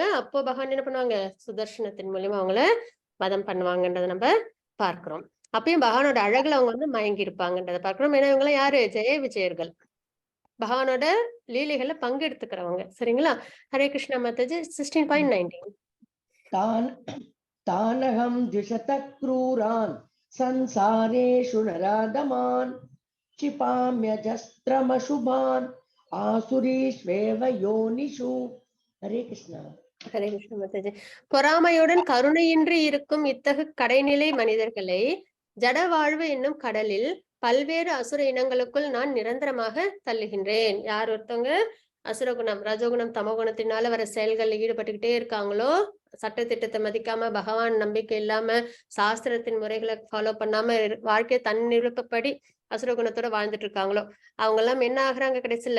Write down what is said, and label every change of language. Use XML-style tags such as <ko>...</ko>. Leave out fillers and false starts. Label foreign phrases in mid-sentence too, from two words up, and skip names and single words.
<ta>அப்போ பகவான் என்ன பண்ணுவாங்க? சுதர்சனத்தின் மூலியமா அவங்கள வதம் பண்ணுவாங்கன்றத நம்ம பார்க்கிறோம். அப்பயும் பகவானோட அழகுல அவங்க வந்து மயங்கி இருப்பாங்கன்றத பார்க்கிறோம். ஏன்னா இவங்க எல்லாம் யாரு? ஜெய விஜயர்கள். பகவானோட லீலைகள்ல பங்கெடுத்துக்கிறவங்க. சரிங்களா? ஹரே கிருஷ்ணா மாதாஜி. 16.19.</ta> <sa>तानहं द्विषतः क्रूरान् संसारेषु नराधमान् क्षिपाम्यजस्रमशुभान् आसुरीष्वेव योनिषु ஹரே கிருஷ்ணா.</sa> <ta>ஹரே கிருஷ்ண மாதாஜி. பொறாமையுடன் கருணையின்றி இருக்கும் இத்தகு கடைநிலை மனிதர்களை ஜட வாழ்வு என்னும் கடலில் பல்வேறு அசுர இனங்களுக்குள் நான் நிரந்தரமாக தள்ளுகின்றேன். யார் ஒருத்தவங்க அசுரகுணம், ரஜோகுணம், தமோகுணத்தினால வர செயல்கள்ல ஈடுபட்டுக்கிட்டே இருக்காங்களோ, சட்ட திட்டத்தை மதிக்காம, பகவான் நம்பிக்கை இல்லாம, சாஸ்திரத்தின் முறைகளை ஃபாலோ பண்ணாம, வாழ்க்கையை தன் விருப்பப்படி அசுரகுணத்தோட வாழ்ந்துட்டு இருக்காங்களோ, அவங்க எல்லாம் என்ன ஆகுறாங்க கடைசியில?</ta>